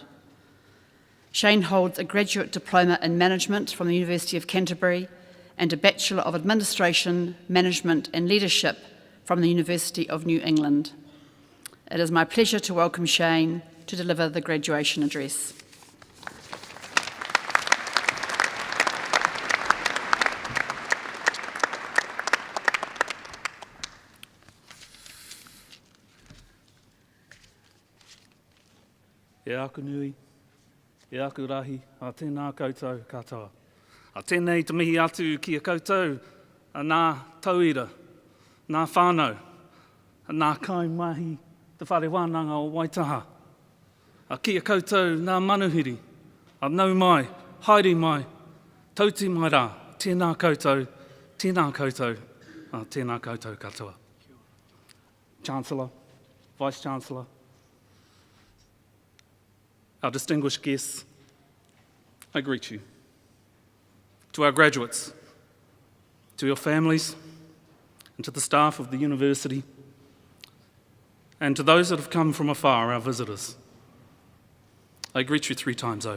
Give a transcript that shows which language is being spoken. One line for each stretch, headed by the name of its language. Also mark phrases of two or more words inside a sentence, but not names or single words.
English: Shane holds a graduate diploma in management from the University of Canterbury and a Bachelor of Administration, Management and Leadership from the University of New England. It is my pleasure to welcome Shane to deliver the graduation address.
Māori: E aku nui, e aku rahi, a tēnā koutou katoa. A tēnei te mihi atu ki a koutou, a nā tauira, nā whānau, a nā kaimahi te whare wānanga o Waitaha. A ki a koutou nā manuhiri, a nau mai, haere mai, tauti mai rā, tēnā koutou, a tēnā koutou katoa.
English: Chancellor, Vice-Chancellor, our distinguished guests, I greet you. To our graduates, to your families, and to the staff of the university, and to those that have come from afar, our visitors, I greet you 3 times over.